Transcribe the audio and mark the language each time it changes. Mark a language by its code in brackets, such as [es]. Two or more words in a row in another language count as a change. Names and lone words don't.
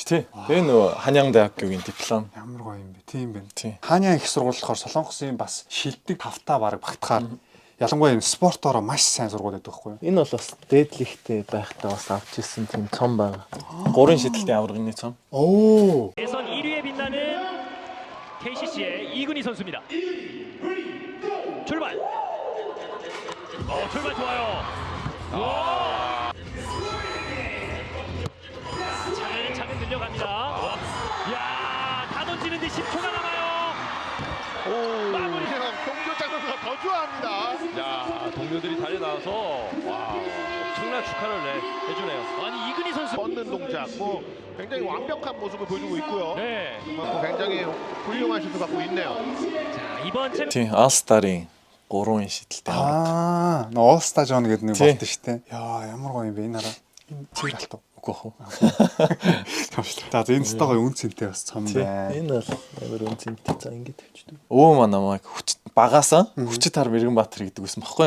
[mn] тий. Тэгээ нөгөө Ханьян Дайокгийн диплом. Ямар гоё юм бэ? Тийм байна. Тий. Ханьян их сургууль болохоор Солонгосын бас шилдэг тавтаа баг багтахаар ялангуяа энэ спортоор маш сайн сургууль байдаг байхгүй юу? Энэ бол бас дээдлихтэй байхдаа бас авч ирсэн тийм цом байгаа. 3 шидэлтийн аврагны цом. [ko] 오. 예선 1위에 빛나는 KCC의 이근희 선수입니다. 출발. 출발 좋아요. 차근 늘려갑니다. 야, 다 던지는데 10초가 남아요. 마무리. 동료장 선수가 더 좋아합니다. 야, 동료들이 달려나와서 와, 엄청난 축하를 해주네요. 아니 이근희 선수 뻗는 동작, 뭐 굉장히 완벽한 모습을 보여주고 있고요. 네. 뭐 굉장히 훌륭한 슛을 갖고 있네요. 자, 이번 챔 [mn] Тий. All-Star-ийн 3 шидэлтийн авраг. All Star John гэдэг нэг Тий. болдог штэ. Яа, ямар гоё юм бэ энэ хараа. Энэ цэвэр алтав. Үгүй хөө. За энэ стогой үн цэнтэй бас цом Тий. байна. Энэ бол амар үнцэнтэй. За ингэж тавьчихдаг. Өвөө маань намайг багаасаа хүчит хар Мэргэнбаатар гэдэг байсан байхгүй юу?